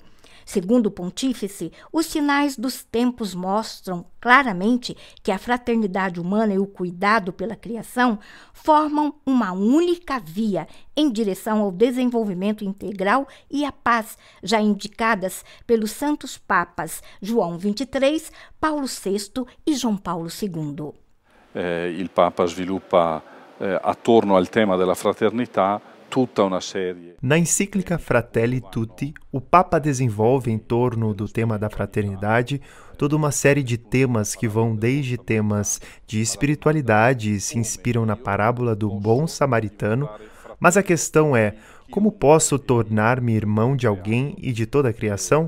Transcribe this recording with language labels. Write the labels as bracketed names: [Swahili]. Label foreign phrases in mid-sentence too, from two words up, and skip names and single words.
[Portuguese] Segundo o pontífice, os sinais dos tempos mostram claramente que a fraternidade humana e o cuidado pela criação formam uma única via em direção ao desenvolvimento integral e à paz, já indicadas pelos santos papas João XXIII, Paulo VI e João Paulo II. [Italian] Il Papa sviluppa attorno al tema della fraternità tutta una serie. [Portuguese] Na encíclica Fratelli Tutti, o Papa desenvolve em torno do tema da fraternidade toda uma série de temas que vão desde temas de espiritualidade e se inspiram na parábola do bom samaritano, mas a questão é: como posso tornar-me irmão de alguém e de toda a criação?